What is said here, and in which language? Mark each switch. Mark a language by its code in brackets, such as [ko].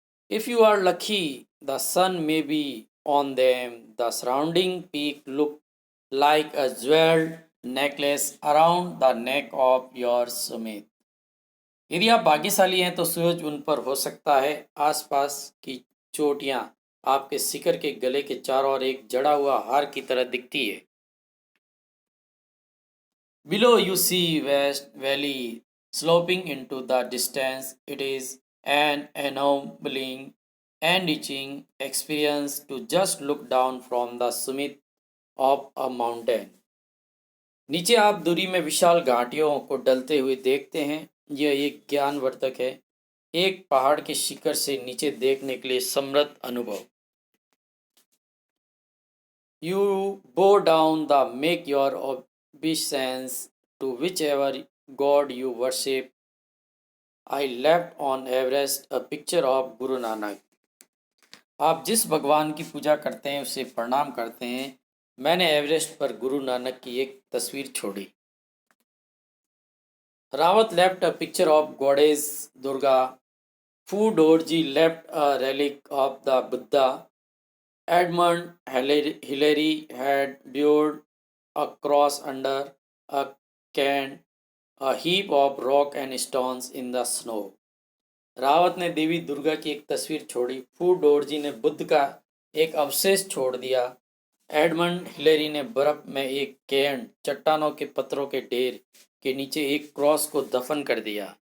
[en] If you are lucky the sun may be on them, the surrounding peak look like a jewelled necklace around the neck of your summit. [hi] यदि आप भाग्यशाली हैं तो सूरज उन पर हो सकता है। आसपास की चोटियां आपके शिखर के गले के चारों ओर एक जड़ा हुआ हार की तरह दिखती है। [en] Below you see West Valley sloping into the distance. It is an ennobling, enriching experience to just look down from the summit of a mountain. [hi] नीचे आप दूरी में विशाल घाटियों को डलते हुए देखते हैं। यह एक ज्ञानवर्धक है, एक पहाड़ के शिखर से नीचे देखने के लिए समृद्ध अनुभव। [en] You bow down the make your obeisance to whichever God you worship. I left on Everest a picture of Guru Nanak. [hi] आप जिस भगवान की पूजा करते हैं उसे प्रणाम करते हैं। मैंने एवरेस्ट पर गुरु नानक की एक तस्वीर छोड़ी। [en] Rawat left a picture of goddess Durga. Phu Dorji left a relic of the Buddha. Edmund Hillary had lured a cross under a can, a heap of rock and stones in the snow. [hi] Rawat ने देवी दुर्गा की एक तस्वीर छोड़ी। फू डोरजी ने बुद्ध का एक अवशेष छोड़ दिया। एडमंड हिलेरी ने बर्फ में एक कैन, चट्टानों के पत्थरों के ढेर के नीचे एक क्रॉस को दफन कर दिया।